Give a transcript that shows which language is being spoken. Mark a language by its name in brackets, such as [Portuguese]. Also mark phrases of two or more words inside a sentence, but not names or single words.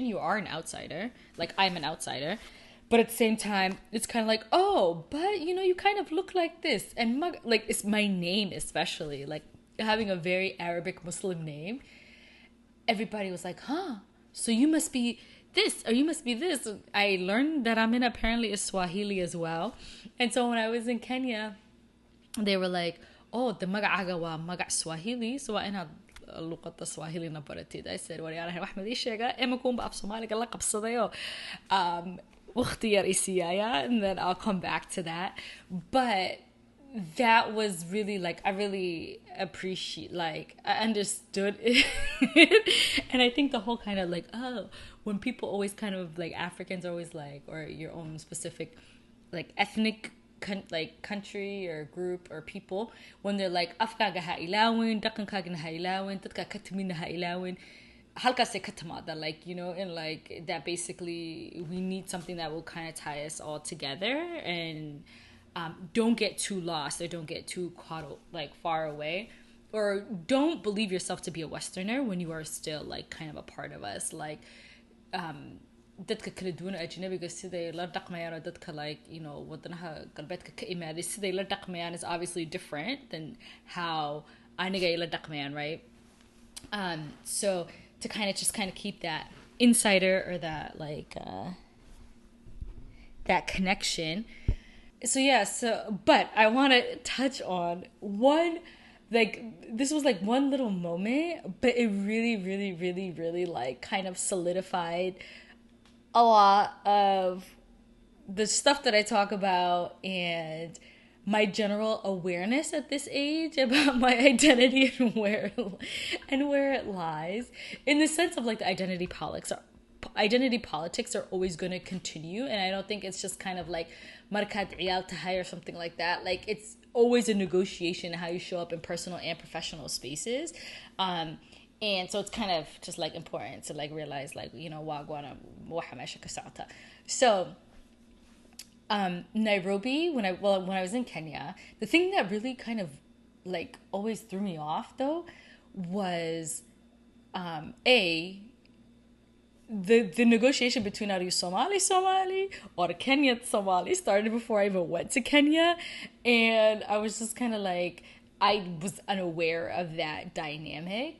[English] You are an outsider, like I'm an outsider, but at the same time it's kind of like, oh, but you know, you kind of look like this, and like it's my name, especially like having a very Arabic Muslim name. Everybody was like, huh, so you must be this or you must be this. I learned that Amina apparently is Swahili as well. And so when I was in Kenya, they were like, oh, the [Somali] maga'aga wa maga' Swahili, [English] so [Somali] inaad luqada Swahili na baratid. [English] I said, [Somali] wariyaalahay wax madii sheega ema kuunba af Soomaaliga la qabsadayo waqti yar isiiyaya, [English] and then I'll come back to that. But that was really like, I really appreciate, like I understood it. And I think the whole kind of like, oh, when people always kind of like, Africans are always like, or your own specific like ethnic like country or group or people, when they're like [Somali] afkaaga ha ilaawin, dhaqankaagana ha ilaawin, dadka ka timidna ha ilaawin, halkaasay ka timaada, [English] like, you know, and like that basically we need something that will kind of tie us all together, and don't get too lost or don't get too caught like far away, or don't believe yourself to be a Westerner when you are still like kind of a part of us. [Somali] Like dadka kala duwan ajnabiga siday la dhaqmayaan, oo dadka [English] like, you know, [Somali] wadanaha galbeedka ka imaaday siday la dhaqmayaan [English] is obviously different than how [Somali] aniga la dhaqmayaan, [English] right? So to kind of keep that insider or that like that connection. So yeah, but I want to touch on one, like this was like one little moment, but it really, really, really, really like kind of solidified a lot of the stuff that I talk about and my general awareness at this age about my identity and where it lies, in the sense of like the identity identity politics are always going to continue, and I don't think it's just kind of like [Somali] markat iyal tahay [English] or something like that. Like, it's always a negotiation how you show up in personal and professional spaces. And so it's kind of just like important to like realize, like, you know, so Nairobi, when I was in Kenya, the thing that really kind of like always threw me off though was the negotiation between are you Somali or Kenyan Somali started before I even went to Kenya, and I was just kind of like, I was unaware of that dynamic.